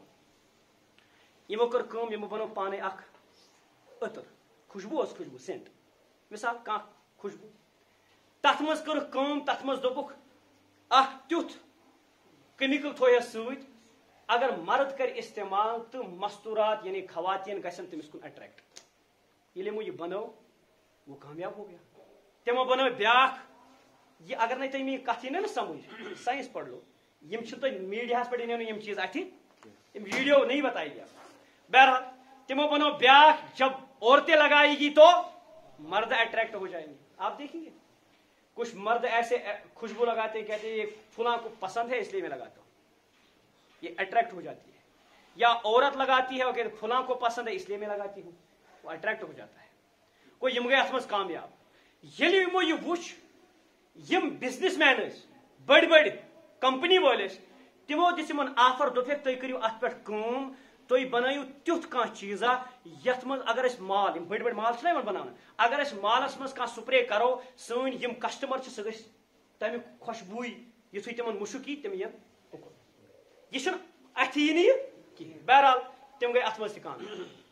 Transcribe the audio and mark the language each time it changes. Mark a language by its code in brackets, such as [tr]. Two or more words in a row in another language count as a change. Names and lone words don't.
[ks] مُکمل یِمو کٔر کٲم یِمو بنوو پانے اکھ عطر خوشبوٗ اوس خوشبوٗ سینٹ مثال کانٛہہ خوشبوٗ تتھ منٛز کٔرٕکھ کٲم تتھ منٛز دوٚپُکھ اکھ تیُتھ کیمِکل تھویس سۭتۍ اگر مرد کرِ استعمال تہٕ مستوٗرات یعنی خواتین گژھن تٔمِس کُن اٹریکٹ ییٚلہِ یِمو یہِ بنٲو [ur] وہ کامیاب ہو گیا [ks] تِمو بنٲو بیاکھ یہ اگر نہ تُہۍ میٛٲنۍ کتھ یی نا سمجھ [ur] سائنس پڑھ لو [ks] یم چھِ تۄہہِ میٖڈیاہس پٮ۪ٹھ یِنو نہٕ یم چیز اتھِ یم ویڈیو [ur] نہیں بتائی گیا [ks] بہرحال تمو بنو بیاکھ [ur] جب عورتیں لگائے گی تو مرد اٹریکٹ ہو جائیں گے آپ دیکھیں گے کچھ مرد ایسے خوشبو لگاتے ہیں کہتے ہیں یہ فلاں کو پسند ہے اس لیے میں لگاتا ہوں یہ اٹریکٹ ہو جاتی ہے یا عورت لگاتی ہے وہ کہتے فلاں کو پسند ہے اس لیے میں لگاتی ہوں وہ اٹریکٹ ہو جاتا ہے [ks] کوئی یم گئے ات مز کامیاب ییٚلہِ یمو یہ وچھ یم بزنس مین بڑ بڑ کمپنی وٲلۍ ٲسۍ تمو دِژ یمن آفر دوٚپکھ تُہۍ کٔرِو اتھ پٮ۪ٹھ کٲم تُہۍ بنٲیِو تیُتھ کانٛہہ چیٖزا یتھ منٛز اگر أسۍ مال یم بٔڑۍ بٔڑۍ مال چھِنہ یِوان بناونہٕ اگر أسۍ مالس منٛز کانٛہہ سپرے کرو سٲنۍ یم کسٹمر چھِ سُہ گژھِ تمیُک خوشبوٗے یِتھُے تِمن مُشُک یی تِم یِن اُکُن یہِ چھُنہٕ اتھِ یی نہٕ یہِ کِہینۍ بہرحال تِم گٔے اتھ منٛز تہِ کامیاب